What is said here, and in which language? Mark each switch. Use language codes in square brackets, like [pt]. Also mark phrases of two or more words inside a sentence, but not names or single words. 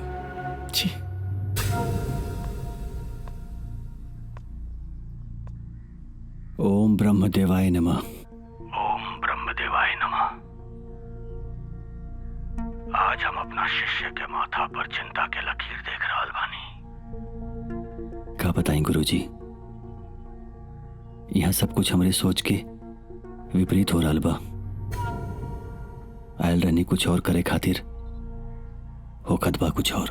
[sa] छी। ओम ब्रह्मदेवाय नमः। ओम ब्रह्मदेवाय नमः। [bho] आज हम अपना शिष्य के माथा पर चिंता के लकीर देख रहल बानी। का बताएं गुरुजी, यहाँ सब कुछ हमारे सोच के विपरीत हो रहल बा। आयल रहनी कुछ और करे खातिर, होखत बा कुछ और।